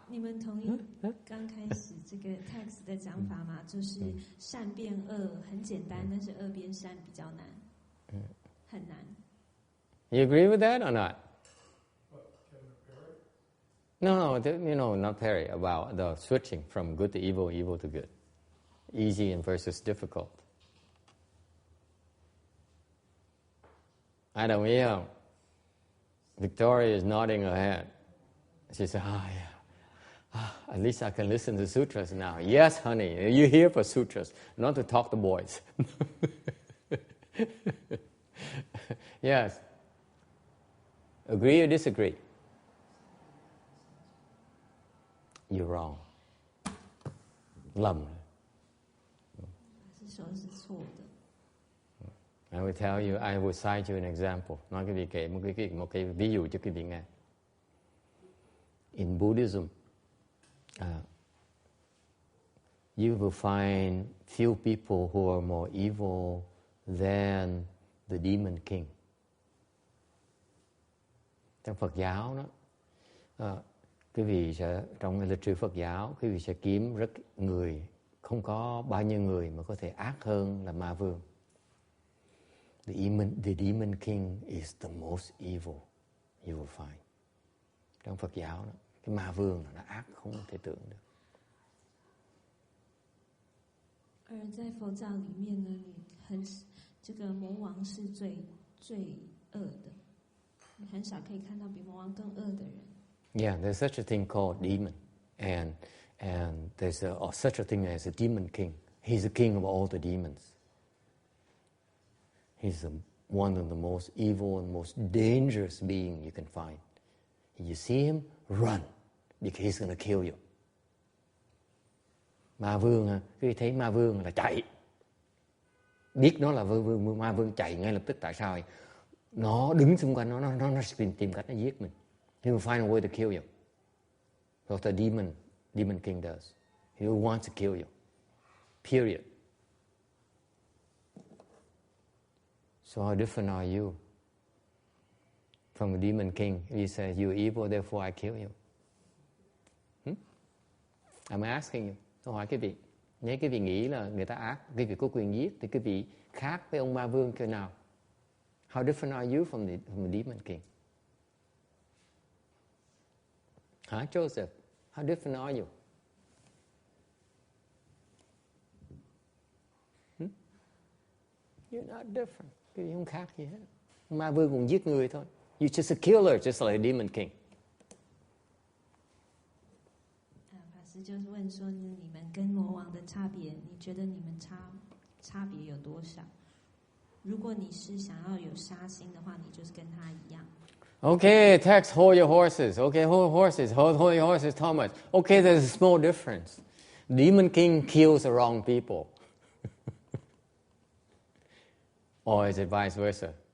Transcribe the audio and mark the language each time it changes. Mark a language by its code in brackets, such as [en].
[zh] 你们同意刚开始这个 text 的讲法吗？就是善变恶很简单，但是恶变善比较难，很难。 [en] You agree with that or not? No, not Perry. About the switching from good to evil, evil to good, easy and versus difficult. I [vi] đồng ý không? [en] Victoria is nodding her head. She said, yeah. At least I can listen to sutras now. Yes, honey, you're here for sutras, not to talk to boys. Yes. Agree or disagree? You're wrong. Lầm. [zh] 说是错的。 [en] I will tell you, I will cite you an example. [vi] Nói quý vị kể một cái ví dụ cho quý vị nghe. [en] In Buddhism, you will find few people who are more evil than the demon king. [vi] Trong Phật giáo đó, quý vị sẽ, trong lịch sử Phật giáo, quý vị sẽ kiếm rất người, không có bao nhiêu người mà có thể ác hơn là ma vương. [en] The demon king is the most evil you will find. [vi] Trong Phật giáo đó, cái ma vương nó ác không thể tưởng được. [zh] 而在佛教里面呢，这个魔王是最恶的，你很少可以看到比魔王更恶的人。 [en] Yeah, there's such a thing called demon, and there's such a thing as a demon king. He's the king of all the demons. He's one of the most evil and most dangerous being you can find. If you see him, run, because he's going to kill you. [vi] Ma vương, khi thấy ma vương là chạy. Biết nó là ma vương chạy ngay lập tức. Tại sao? Nó đứng xung quanh nó tìm cách nó giết mình. [en] He will find a way to kill you. What the demon king does. He wants to kill you. Period. So how different are you from a demon king? He says, you're evil, therefore I kill you. I'm asking you. [vi] Tôi hỏi quý vị. Nếu quý vị nghĩ là người ta ác, quý vị có quyền giết, thì quý vị khác với ông ma vương kiểu nào? [en] How different are you from the demon king? Hả, Joseph? How different are you? You're not different. [vi] Quý vị không khác gì hết. Ma vương cũng giết người thôi. [en] You're just a killer, just like a demon king. [zh] 法师就是问说，你们跟魔王的差别，你觉得你们差别有多少？如果你是想要有杀心的话，你就是跟他一样。 [en] Okay, text, hold your horses. Okay, hold horses. Hold your horses, Thomas. Okay, there's a small difference. Demon king kills the wrong people. Or is it vice versa?